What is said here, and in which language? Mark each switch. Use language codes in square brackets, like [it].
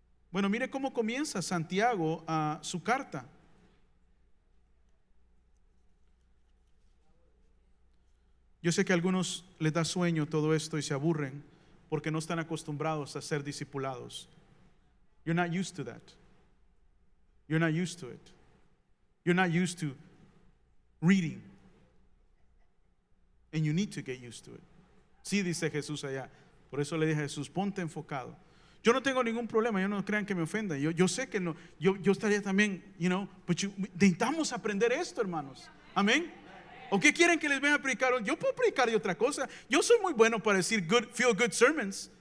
[es] Bueno, mire cómo comienza Santiago su carta. Yo sé que a algunos les da sueño todo esto y se aburren porque no están acostumbrados a ser discipulados. [en] You're not used to that. You're not used to it. You're not used to reading. And you need to get used to it. [es] Sí, dice Jesús allá. Por eso le dije a Jesús, ponte enfocado. Yo no tengo ningún problema, yo no crean que me ofenda. Yo sé que no, yo estaría también, necesitamos aprender esto, hermanos. Amén. ¿O qué quieren que les venga a predicar? Yo puedo predicar de otra cosa. Yo soy muy bueno para decir [en] feel good sermons.